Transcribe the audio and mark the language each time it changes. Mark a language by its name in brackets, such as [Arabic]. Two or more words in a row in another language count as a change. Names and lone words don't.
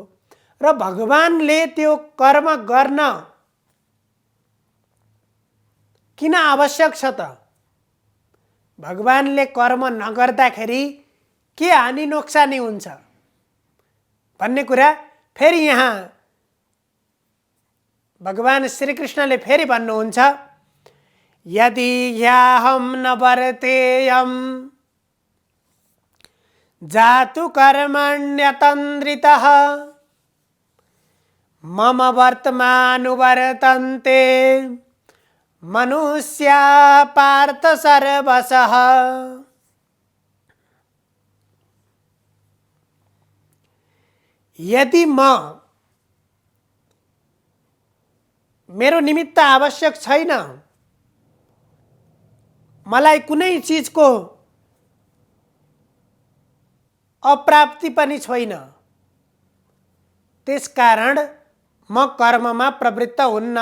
[Nepali] र भगवानले त्यो कर्म गर्न किन आवश्यक छ त? भगवानले कर्म नगर्दाखेरि के हानि नोक्सानी हुन्छ भन्ने कुरा फेरि यहाँ भगवान श्री कृष्णले फेरि भन्नुहुन्छ, [Sanskrit] यदि ह्याहं न वर्तेयं जातु कर्मण्यतन्द्रितः मम वर्तमानुवर्तन्ते मनुष्या पार्थ सर्वशः। [Nepali] यदि म मेरो निमित्त आवश्यक छैन, मलाई कुनै चीजको अप्राप्ति पनि छैन, त्यसकारण म कर्ममा प्रवृत्त हुन्न।